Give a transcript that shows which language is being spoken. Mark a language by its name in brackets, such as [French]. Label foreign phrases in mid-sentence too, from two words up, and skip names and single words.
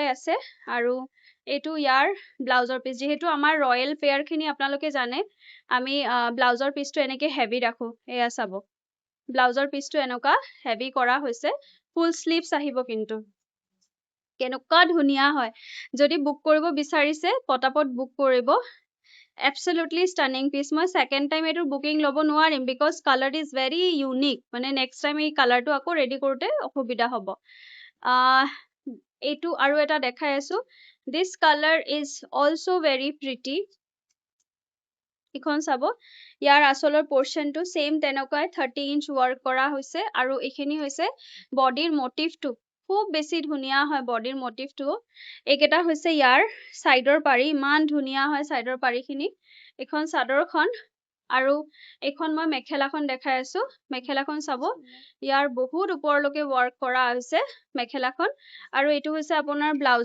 [Assamese] আছে আৰু এটো ইয়াৰ ব্লাউজৰ পিস যেহেতু আমাৰ [English] royal pair [Assamese] খিনি আপোনালোকে জানে আমি ব্লাউজৰ পিসটো এনেকে হেভি ৰাখো এয়া চাব ব্লাউজৰ পিসটো এনেকা হেভি কৰা হৈছে [English] full sleeves [Assamese] আহিব কিন্তু কেনেকুৱা ধুনিয়া হয় যদি বুক কৰিব বিচাৰিছে পটাপট বুক কৰিব [English] absolutely stunning piece [Assamese] মই [English] second time [Assamese] এটো বুকিং লব নোৱাৰিম [English] because color is very unique [Assamese] মানে [English] next time [Assamese] এই কালাৰটো আকৌ ৰেডি কৰোতে অসুবিধা হ'ব এইটো আৰু এটা দেখাই আছো [English] this color is also very pretty [Assamese] ইখন চাব ইয়াৰ আসলৰ পোৰশনটো same তেনেকুৱাই 30 [English] inch work [Assamese] কৰা হৈছে আৰু এখিনি হৈছে বডিৰ মোটিভটো খুব বেছি ধুনিয়া হয় বডিৰ মোটিভটো একেটা হৈছে ইয়াৰ সাইডৰ পাৰি ইমান ধুনিয়া হয় সাইডৰ পাৰিখিনি এখন চাদৰখন আৰু এখন মই মেখেলাখন দেখাই আছো মেখেলাখন চাব ইয়াৰ বহুত ওপৰলৈকে ওয়াৰ্ক কৰা হৈছে মেখেলাখন আৰু এটো হৈছে আপোনাৰ